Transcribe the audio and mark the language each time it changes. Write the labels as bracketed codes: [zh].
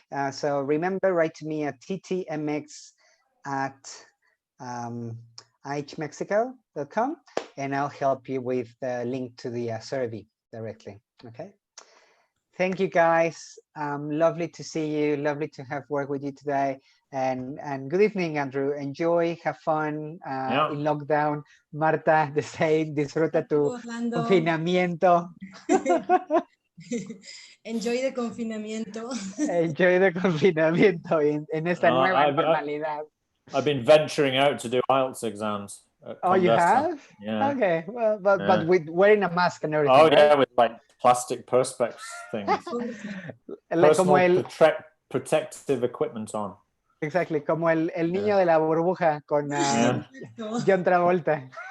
[en] So remember, write to me at ttmx@ihmexico.com, and I'll help you with the link to the survey directly. Okay. Thank you, guys. Lovely to see you. Lovely to have worked with you today. And good evening, Andrew. Enjoy, have fun in lockdown. Marta, the same. [es] Disfruta tu confinamiento. [en] Enjoy the confinamiento. Enjoy the confinamiento [es] en esta nueva normalidad. [en] I've been venturing out to do IELTS exams. Oh, you have? Yeah. Okay. Well, but with wearing a mask and everything. Oh, yeah, right? with like plastic perspex things. Personal protective equipment on. [es] Exactly, como el niño de la burbuja con John Travolta.